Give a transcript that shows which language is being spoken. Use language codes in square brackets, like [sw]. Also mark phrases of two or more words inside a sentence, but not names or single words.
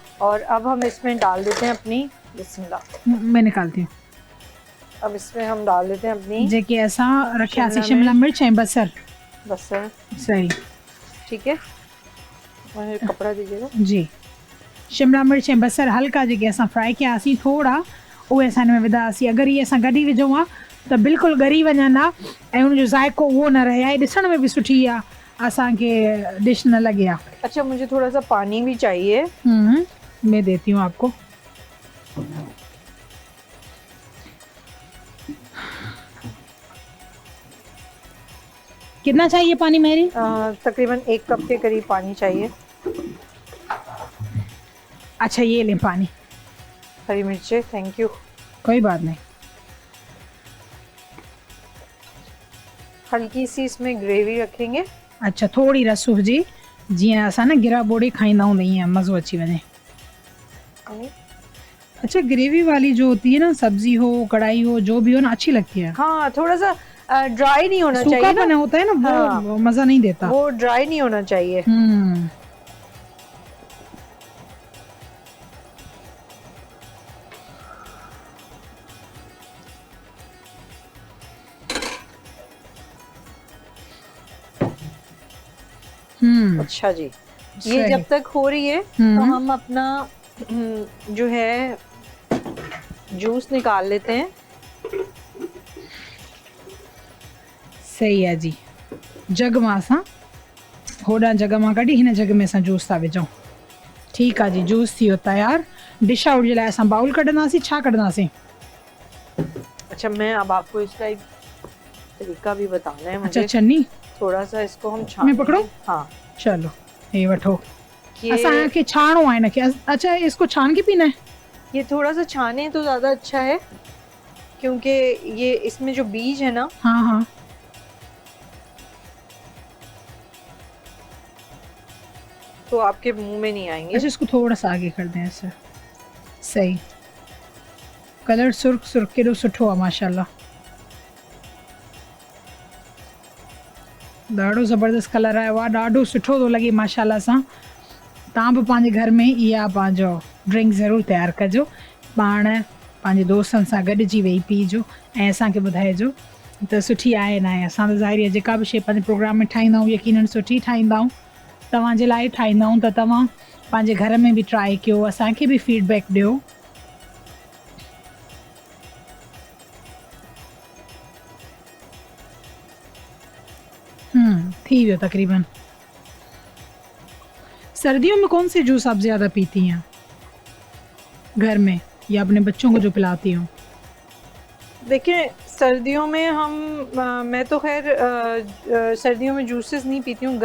[ur] اور اب ہم اس میں ڈال دیتے ہیں اپنی، بسم اللہ, میں نکالتی ہوں. اب اس میں ہم ڈال دیتے ہیں اپنی जेके ऐसा रखिया सी [sd] शिमला शिमला मिर्च ऐं बसर। बसर। [ur] सही, ٹھیک ہے، مجھے کپڑا دیجیے گا. जी। [sd] शिमला मिर्च ऐं बसर हल्का जेके असां फ्राई कयासीं थोड़ा, उहे असां हिन में विधासीं। अगरि इहे असां गॾु विझूं हा त बिल्कुलु ॻरी वञनि हा ऐं उनजो ज़ाइक़ो उहो न रहे हा। ऐं ॾिसण में बि सुठी आहे, असांखे डिश न लगे हा। [ur] اچھا، مجھے تھوڑا سا پانی بھی چاہیے. میں دیتی ہوں آپ کو۔ کتنا چاہیے پانی میری? تقریباً 1 کپ کے قریب پانی چاہیے. اچھا، یہ لیں پانی. ہری مرچیں, [en] thank you. [ur] کوئی بات نہیں. ہلکی سی اس میں گریوی رکھیں گے. [sd] अच्छा, थोड़ी रस हुजे, जीअं असां न गिरा बोड़ी खाईंदा हूंदा ईअं मज़ो अची वञे। [ur] اچھا، گریوی والی جو ہوتی ہے نا، سبزی ہو کڑاہی ہو جو بھی ہو نا، اچھی لگتی ہے. ہاں، تھوڑا سا ڈرائی نہیں ہونا چاہیے सूखापन ना, ہوتا ہے نا، وہ हाँ, مزہ نہیں دیتا. وہ ڈرائی نہیں ہونا چاہیے۔ اچھا جی، یہ جب تک ہو رہی ہے تو ہم اپنا جو ہے جوس نکال لیتے ہیں. صحیح ہے جی. [sd] जग में असां होॾां जग मां कढी हिन जग में असां जूस था विझूं। ठीक है जी, जूस थी तैयार। [en] dish out [sd] जे लाइ असां बाउल कढंदासीं, छा कढंदासीं? [ur] اچھا، میں اب آپ کو اس کا ایک طریقہ بھی بتانا ہے مجھے. اچھا، چھننی تھوڑا سا اس کو ہم میں پکڑو. हाँ, [sd] चलो ये वठो। असांखे छाणो आहे इनखे। [ur] اچھا، اس کو چھان کے پینا ہے? یہ تھوڑا سا چھانے تو زیادہ اچھا ہے، کیونکہ یہ اس میں جو بیج ہے نا, ہاں ہاں, تو آپ کے منہ میں نہیں آئیں گے. اچھا، اس کو تھوڑا سا آگے کر دیں ایسے. [sd] सही, कलर सुर्ख सुर्ख केॾो सुठो आहे माशाल्लाह। ॾाढो ज़बरदस्त कलर आयो आहे, ॾाढो सुठो थो लॻे माशाल्लाह सां। तव्हां बि पंहिंजे घर में इहा पंहिंजो ड्रिंक ज़रूरु तयारु कजो, पाण पंहिंजे दोस्तनि सां गॾिजी वेही पीजो ऐं असांखे ॿुधाइजो त सुठी आहे न आहे। असां त ज़ाहिर आहे जेका बि शइ पंहिंजे प्रोग्राम में ठाहींदा आहियूं यकीनन सुठी ठाहींदा आहियूं, तव्हांजे लाइ ठाहींदा आहियूं, त तव्हां पंहिंजे घर में बि ट्राई कयो, असांखे बि फीडबैक ॾियो। थी वियो तकरीबन। [ur] سردیوں میں کون سے جوس آپ زیادہ پیتی ہیں گھر میں، یا اپنے بچوں کو جو پلاتی ہوں? دیکھیے، سردیوں میں ہم میں تو خیر سردیوں میں جوسز نہیں پیتی ہوں.